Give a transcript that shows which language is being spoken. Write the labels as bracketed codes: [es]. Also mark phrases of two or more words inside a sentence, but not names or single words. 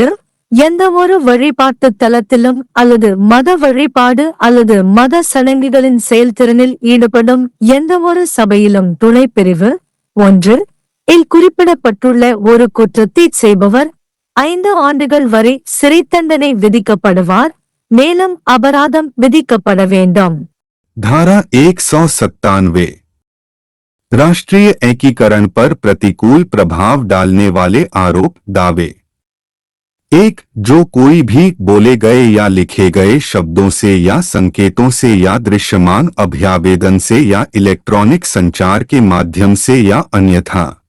[ta] எந்த ஒரு வழிபாட்டு தலத்திலும் அல்லது மத வழிபாடு அல்லது மத சடங்குகளின் செயல்திறனில் ஈடுபடும் எந்த ஒரு சபையிலும் துணைப்பிரிவு 1 இல் குறிப்பிடப்பட்டுள்ள ஒரு குற்றத்தை செய்பவர் 5 ஆண்டுகள் வரை சிறை தண்டனை விதிக்கப்படுவார். மேலும் அபராதம் விதிக்கப்பட வேண்டும். [hi] धारा 197 राष्ट्रीय एकीकरण पर प्रतिकूल प्रभाव डालने वाले आरोप दावे। 1. जो कोई भी बोले गए या लिखे गए शब्दों से या संकेतों से या दृश्यमान अभ्यावेदन से या इलेक्ट्रॉनिक संचार के माध्यम से या अन्यथा